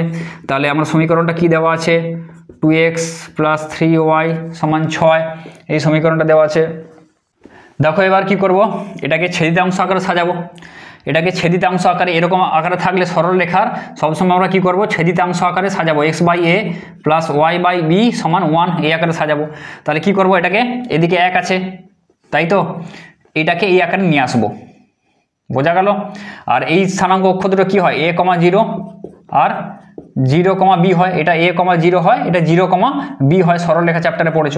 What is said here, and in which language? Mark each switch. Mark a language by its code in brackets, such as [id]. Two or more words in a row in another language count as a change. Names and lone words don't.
[bn] তাহলে আমার সমীকরণটা কি দেওয়া আছে? 2x + 3y = 6, এই সমীকরণটা দেওয়া আছে। দেখো এবার কি করব, এটাকে ছেদিতাংশ আকারে সাজাবো। এটাকে ছেদিতাংশ আকারে, এরকম আকারে থাকলে সরল রেখার সবসময় আমরা কি করব, ছেদিতাংশ আকারে সাজাবো। x/a + y/b = 1 এই আকারে সাজাবো। তাহলে কি করব, এটাকে এদিকে 1 আছে, তাই তো, এটাকে এই আকারে নিয়ে আসবো। বোঝা গেল? আর এই স্থানাঙ্ক অক্ষ দুটো কি হয়, a, 0 আর 0, b হয়। এটা a, 0 হয়, এটা 0, b হয়। সরলরেখা চ্যাপ্টারে পড়েছো।